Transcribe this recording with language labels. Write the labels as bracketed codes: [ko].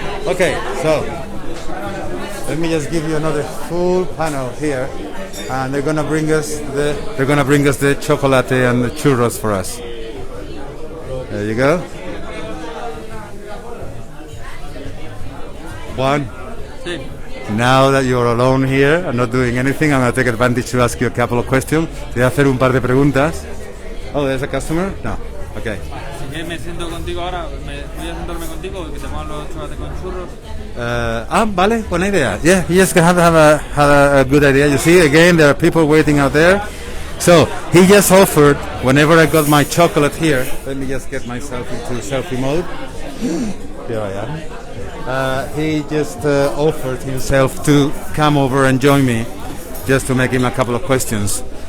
[en] Okay, so let me just give you another full panel here, and they're gonna bring us the chocolate and the churros for us. There you go. One. Now that you're alone here and not doing anything, I'm gonna take advantage to ask you a couple of questions. [es] Te voy a hacer un par de preguntas. [en] Oh, there's a customer? No. Okay. [es] Si me siento contigo ahora, voy a sentarme contigo que te pongan los chocolates con churros. Vale, buena idea. [en] Yeah, you just have a good idea. You see, again, there are people waiting out there. So, he just offered, whenever I got my chocolate here, let me just get myself into selfie mode. Here I am. He just offered himself to come over and join me, just to make him a couple of questions.